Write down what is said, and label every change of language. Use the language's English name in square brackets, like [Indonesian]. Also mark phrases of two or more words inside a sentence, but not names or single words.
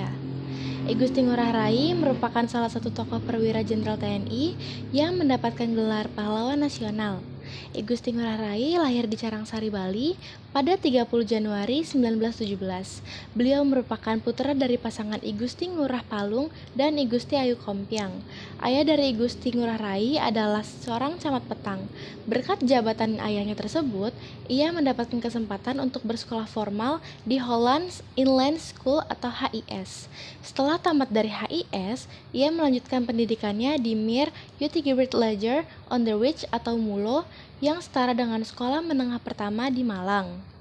[Indonesian] I Gusti Ngurah Rai merupakan salah satu tokoh perwira jenderal TNI yang mendapatkan gelar pahlawan nasional. I Gusti Ngurah Rai lahir di Carangsari, Bali pada 30 Januari 1917. Beliau merupakan putra dari pasangan I Gusti Ngurah Palung dan I Gusti Ayu Kompiang. Ayah dari I Gusti Ngurah Rai adalah seorang camat petang. Berkat jabatan ayahnya tersebut, ia mendapatkan kesempatan untuk bersekolah formal di Hollands Inland School atau HIS. Setelah tamat dari HIS, ia melanjutkan pendidikannya di Meer Utrecht Leger Onderwijs atau MULO yang setara dengan sekolah menengah pertama di Malang.